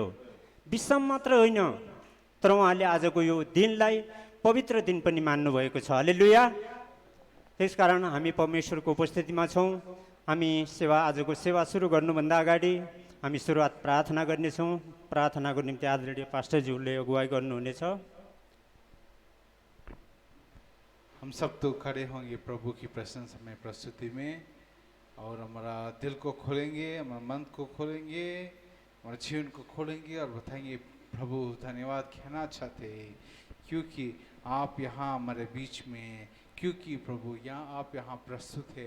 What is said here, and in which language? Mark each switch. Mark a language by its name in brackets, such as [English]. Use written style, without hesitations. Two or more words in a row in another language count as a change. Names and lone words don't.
[Nepali] विश्राम मात्र होइन, तर उहाँले आजको यो दिनलाई पवित्र दिन पनि मान्नुभएको छ। हालेलुया। त्यसकारण हामी परमेश्वरको उपस्थितिमा छौँ। हामी आजको सेवा सुरु गर्नुभन्दा अगाडि हामी सुरुवात प्रार्थना गर्नेछौँ। प्रार्थनाको निम्ति आदरणीय पास्टरज्यूले अगुवाई गर्नुहुनेछ। [Hindi] हम सब तो खड़े होंगे प्रभु की प्रशंसा में, प्रस्तुति में, और हमारा दिल को खोलेंगे, हमारा मन को खोलेंगे, हमारे जीवन को खोलेंगे और बताएंगे प्रभु धन्यवाद कहना चाहते हैं क्योंकि आप यहाँ हमारे बीच में, क्योंकि प्रभु आप यहाँ प्रस्तुत है।